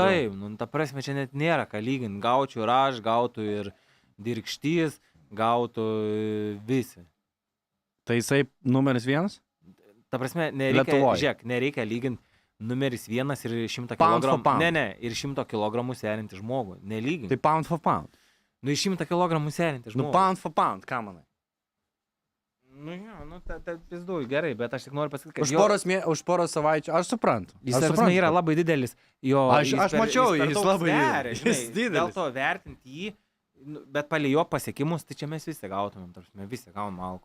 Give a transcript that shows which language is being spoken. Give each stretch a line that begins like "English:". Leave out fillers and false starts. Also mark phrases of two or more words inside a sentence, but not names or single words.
Lithuanian: Taip, ta prasme, čia net nėra ką lyginti. Gaučiau ir aš, gautų ir Dirkštys, gautų visi. Tai jisai numeris 1? Ta prasme, nereikia lyginti numeris 1 ir 100 kg. Ne, ir 100 kg sveriantį žmogų. Nelyginti.
English: Tai pound for pound.
Lithuanian: Nu, 100 kg sveriantį žmogų. Nu,
English: pound for pound,
Lithuanian: ką manai? Nu, jo, pizdu, gerai, bet aš tik noriu pasakyti, kad už poros savaičių, aš suprantu. Jis, prasme, yra labai didelis. Aš mačiau, jis labai didelis. Dėl to vertinti jį, bet palei jo pasiekimus, tai čia mes visi gautumėm, visi gaunam alko.